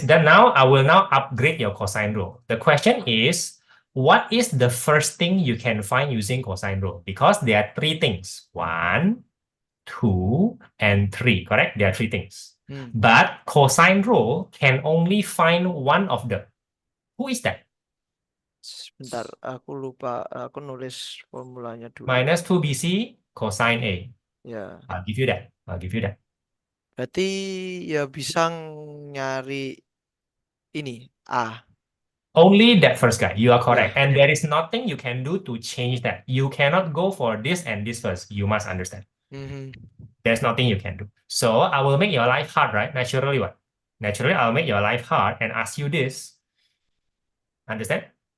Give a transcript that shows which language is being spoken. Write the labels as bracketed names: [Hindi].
[English] Then now I will now upgrade your cosine rule. The question is, what is the first thing you can find using cosine rule? Because there are 3 things. 1, 2, and 3, correct? There are 3 things. But cosine rule can only find one of them. Who is that? [Indonesian] Sebentar, aku lupa. Aku nulis formulanya dulu. [English] Minus 2BC cosine A. [Indonesian] Ya. [English] I'll give you that. [Indonesian] Berarti ya bisa nyari ini A. [English] Only that first guy. You are correct. Yeah. And there is nothing you can do to change that. You cannot go for this and this first. You must understand. There's nothing you can do. So I will make your life hard, right? Naturally, what? Naturally, I'll make your life hard and ask you this. Understand?